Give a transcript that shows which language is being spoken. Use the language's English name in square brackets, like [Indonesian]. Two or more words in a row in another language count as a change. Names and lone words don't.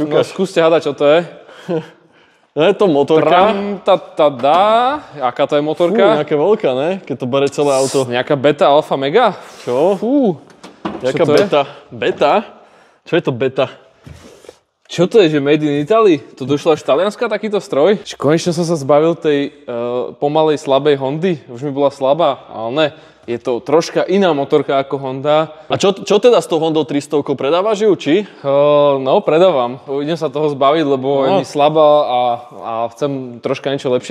[Slovak] No, skúste hádať, čo to je. No je to motorka. Aká to je motorka? Nejaká veľká, ne? Keď to bere celé auto. Nejaká beta, alfa, mega? Čo? Jaká beta? Beta? Čo je to beta? Čo to je, že [English] made in Italy? [Slovak] To došlo až z Talianska takýto stroj? Konečne som sa zbavil tej pomalej, slabej Hondy. Už mi bola slabá, ale ne. Je to troška iná motorka ako Honda. A čo teda s tou Hondou 300 predávaš ju, či? No, predávam. Idem sa toho zbaviť, lebo je mi slabá a chcem troška niečo lepšie.